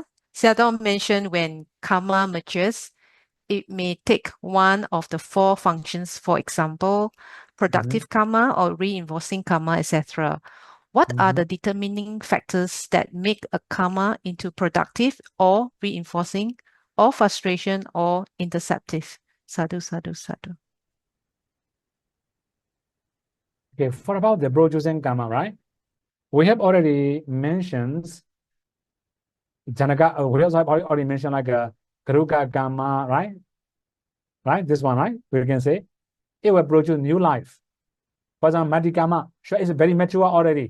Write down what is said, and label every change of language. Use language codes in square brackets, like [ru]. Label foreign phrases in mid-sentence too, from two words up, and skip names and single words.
[en] Xiaodao mentioned when karma matures, it may take one of the 4 functions, for example, productive karma or reinforcing karma, etc. What are the determining factors that make a karma into productive or reinforcing or frustration or interceptive? [pi] Sadhu, sadhu, sadhu. [en] Okay, for about the producing karma, right? We have already mentioned Janaka, we also have already mentioned like a Karuka karma, right? Right, this one, right? We can say it will produce new life. For example, Mati karma, sure, it's very mature already.